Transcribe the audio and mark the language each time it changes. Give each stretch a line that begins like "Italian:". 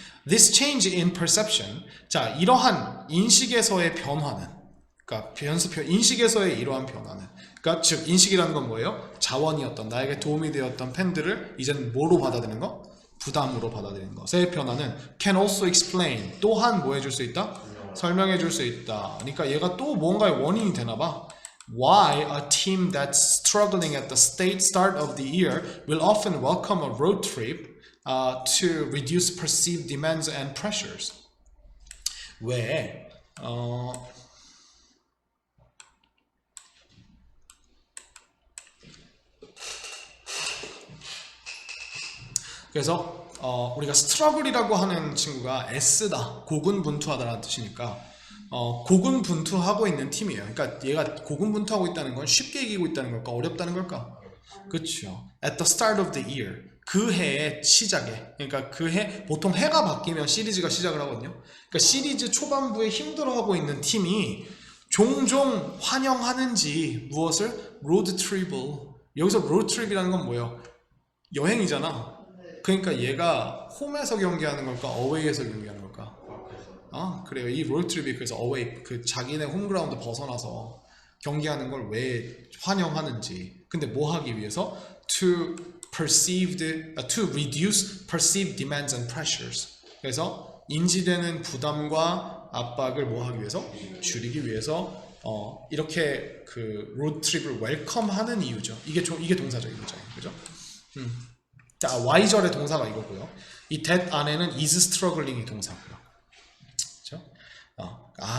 English: This change in perception,
Korean: 자 이러한 인식에서의 변화는, 그러니까 인식에서의 이러한 변화는, 그러니까 즉 인식이라는 건 뭐예요? 자원이었던 나에게 도움이 되었던 팬들을 이제는 뭐로 받아들이는 거? 부담으로 받아들이는 것의 변화는
English: can also explain,
Korean: 또한 뭐 해줄 수 있다? 설명해 줄 수 있다. 그러니까 얘가 또 뭔가의 원인이 되나 봐.
English: Why a team that's struggling at the start of the year will often welcome a road trip to reduce perceived demands and pressures.
Korean: 왜 그래서 우리가 스트러글이라고 하는 친구가 애쓰다, 고군분투하다라는 뜻이니까 고군분투하고 있는 팀이에요. 그러니까 얘가 고군분투하고 있다는 건 쉽게 이기고 있다는 걸까? 어렵다는 걸까? 그렇죠.
English: At the start of the year,
Korean: 그 해의 시작에, 그러니까 그 해, 보통 해가 바뀌면 시리즈가 시작을 하거든요. 그러니까 시리즈 초반부에 힘들어하고 있는 팀이 종종 환영하는지 무엇을? 로드 트립을. 여기서 로드 트립이라는 건 뭐예요? 여행이잖아. 그러니까 얘가 홈에서 경기하는 걸까? 어웨이에서 경기하는 걸까? 그래요. 이 로드트립이 그래서 어웨이, 그 자기네 홈그라운드 벗어나서 경기하는 걸 왜 환영하는지. 근데 뭐 하기 위해서?
English: To reduce perceived demands and pressures.
Korean: 그래서 인지되는 부담과 압박을 뭐 하기 위해서? 줄이기 위해서 이렇게 그 로드트립을 웰컴하는 이유죠. 이게 동사적인 거잖아요. 그죠? 자, Y절의 동사가 이거고요. 이 that 안에는
English: is struggling
Korean: 이 동사고요. 그렇죠?